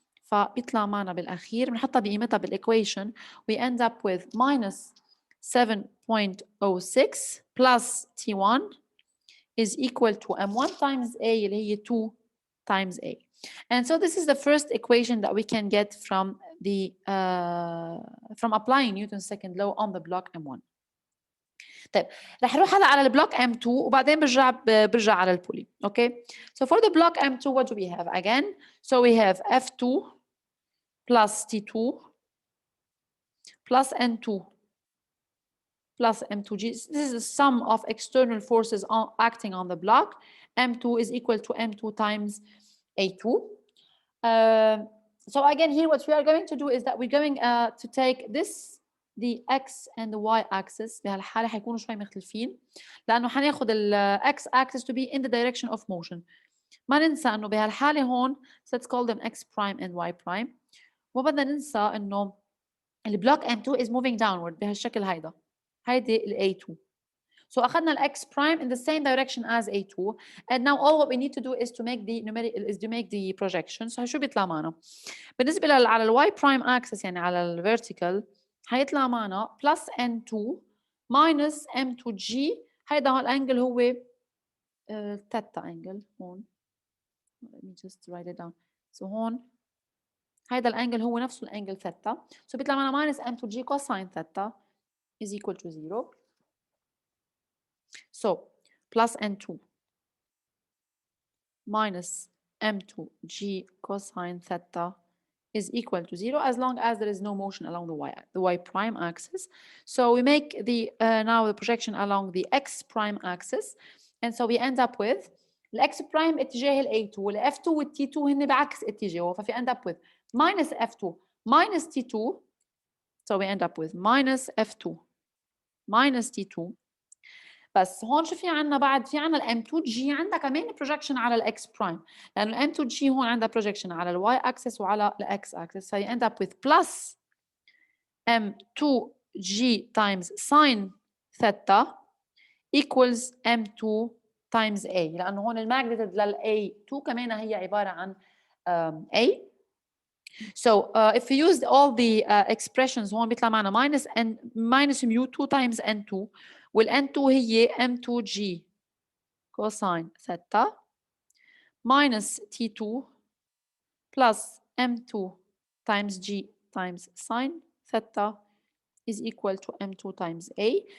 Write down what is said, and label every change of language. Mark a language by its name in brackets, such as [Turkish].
[Arabic] فبيطلع معنا بالأخير بنحطها بقيمتها بالإيكويشن [English] we end up with minus 7.06 plus T1 is equal to M1 times A [Arabic] اللي هي [English] 2 times A. And so this is the first equation that we can get from the from applying Newton's second law on the block M1. [Arabic] طيب رح نروح هلا على البلوك M2 وبعدين برجع على البولي. [English] Okay, so for the block M2 what do we have again? So we have F2 plus T2 plus N2 plus M2G. This is the sum of external forces acting on the block. M2 is equal to M2 times A2. So again here what we are going to do is that we're going to take this, the X and the Y axis. [Arabic] بهالحالة حيكونوا شوي مختلفين لأنه حناخد ال [English] X axis to be in the direction of motion. [Arabic] ما ننسى إنه بهالحالة هون [English] let's call them X prime and Y prime. [Arabic] وما بدنا ننسى إنه البلوك M2 [English] is moving downward [Arabic] بهالشكل هيدا. هيدي ال A2. [English] So [Arabic] أخذنا ال [English] X prime in the same direction as A2. And now all what we need to do is to make the projection. [Arabic] So شو بيطلع معنا؟ بالنسبة على ال Y prime axis يعني على ال vertical هيطلع معنا [English] plus N2 minus M2G. [Arabic] هيدا هو الانجل هو theta angle هون. [English] Let me just write it down. [Arabic] So هون هيدا الانجل هو نفسه الانجل theta. [English] So [Arabic] بيطلع معنا [English] minus M2G cosine theta is equal to 0. So plus N2 minus M2G cosine theta is equal to 0 as long as there is no motion along the Y prime axis. So we make the now the projection along the X prime axis, and so we end up with the X prime [Arabic] اتجاه ال A2 وال F2 وال T2 هن بعكس اتجاهه. ففي [English] end up with minus F2 minus T2. So we end up with minus F2 minus T2. [Arabic] بس هون شو في عنا بعد؟ في عنا ال M2G عندها كمان projection على ال X prime لأنه ال M2G هون عندها projection على ال Y axis وعلى ال X axis. [English] So you end up with plus M2G times sine theta equals M2 times A [Arabic] لأنه هون الماgnitude لل A2 كمان هي عبارة عن A. [English] So if we use all the expressions [Arabic] هون بيطلع معنا [English] minus mu2 times N2 [Arabic] وال N2 هي [English] M2G cosine theta minus T2 plus M2 times G times sine theta is equal to M2 times A.